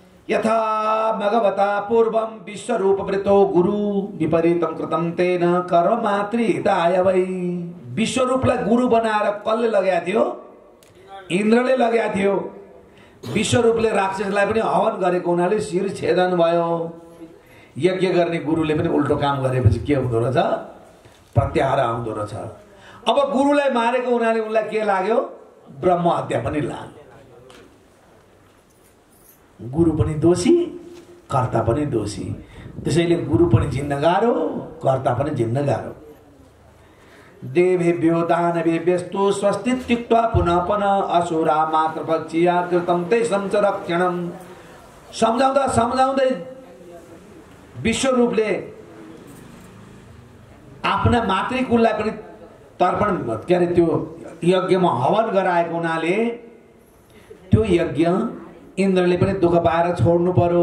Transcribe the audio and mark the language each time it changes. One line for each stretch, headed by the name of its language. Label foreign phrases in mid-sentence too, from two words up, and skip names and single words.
Sanskrit: यथा भगवता पूर्वम विश्वरूपवृतो गुरु विपरीतम कृतम तेन कर्ममात्रि हिताय वै।
Nepali: विश्वरूपलाई गुरु बनाएर कसले लगाएको थियो? इन्द्रले लगाएको थियो। विश्वरूपले राक्षसलाई पनि हवन गरेको हुनाले शिर छेदन भयो। यज्ञ गर्ने गुरुले पनि उल्टो काम गरेपछि के हुँदो रहेछ? प्रत्याहार आउँदो रहेछ। अब गुरुलाई मारेको हुनाले उनलाई के लाग्यो? ब्रह्म हत्या पनि लाग्यो। गुरु पनि दोषी, कर्ता पनि दोषी। त्यसैले गुरु पनि जिन्न गाह्रो, कर्ता पनि जिन्न गाह्रो।
Sanskrit: देवेभ्यो दानवेभ्यस्तु स्वस्ति त्यक्त्वा पुनः पुनः असुरा मातृपक्षीया कृतं तेषां च रक्षणम्।
Nepali: सम्झाउँदा सम्झाउँदै विश्वरूपले आफ्ना मातृकुललाई पनि तर्पण के अरे त्यो यज्ञमा हवन गराएको हुनाले त्यो यज्ञ इन्द्रले पनि दुःख पाएर छोड्नु पर्यो।